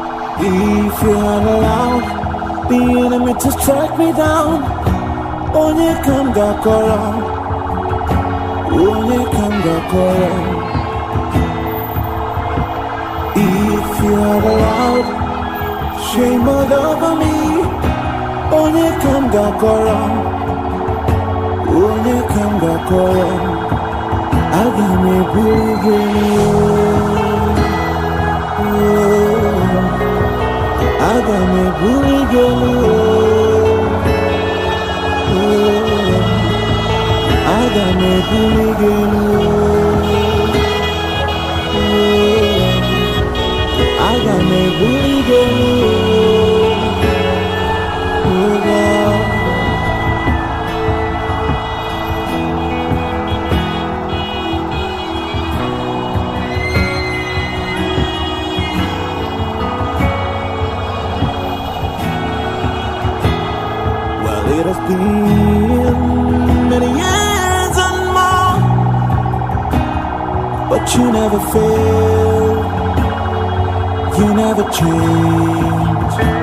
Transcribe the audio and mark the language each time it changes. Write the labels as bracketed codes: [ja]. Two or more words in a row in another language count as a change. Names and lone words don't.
[en] If you had allowed the enemy to strike me down, [ig] onye kam gakọrọ, onye kam gakọrọ. [en] If you had allowed shame all over me, [ig] onye kam gakọrọ, onye kam gakọrọ. Aga m ebuli gị elu, aga m ebuli gị elu, aga m ebuli gị elu, aga m ebuli gị elu, [en] oh God. It has been many years and more, but you never fail, you never change.